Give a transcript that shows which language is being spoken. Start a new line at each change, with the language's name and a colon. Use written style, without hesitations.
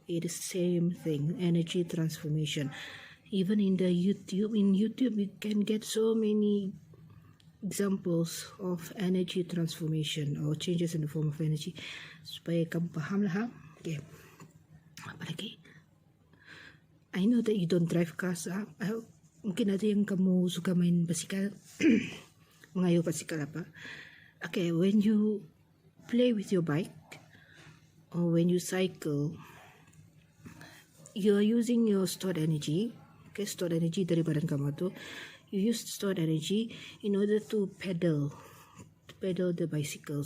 English: It is same thing, energy transformation. Even in the YouTube, you can get so many examples of energy transformation or changes in the form of energy.
Malay: Supaya kamu faham lah. Okay. Apa lagi?
English: I know that you don't drive cars.
Malay: Mungkin ada yang kamu suka main basikal. Mengayuh basikal apa.
English: Okay, when you play with your bike or when you cycle, you are using your stored energy. Okay, stored energy
Malay: dari badan kamu tu.
English: You use stored energy in order to pedal the bicycle.